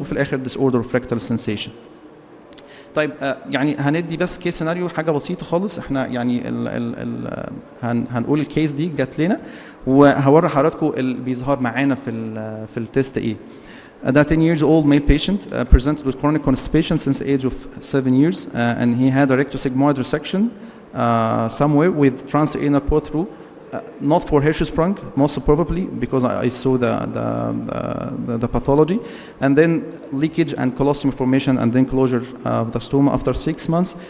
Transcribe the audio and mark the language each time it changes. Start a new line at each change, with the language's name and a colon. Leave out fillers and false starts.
Arabic: وفي الاخر
English: disorder of rectal sensation.
Arabic: طيب يعني هندي بس كيس سيناريو، حاجه بسيطه خالص. احنا يعني هنقول الكيس دي جات لنا، وهوري حضراتكم اللي بيظهر معانا في التست ايه.
English: That 10 years old male patient presented with chronic constipation since the age of 7 years, and he had a rectosigmoid resection somewhere with transanal pour through. Not for Hirschsprung, most probably, because I saw the pathology, and then leakage and colostomy formation, and then closure of the stoma after 6 months.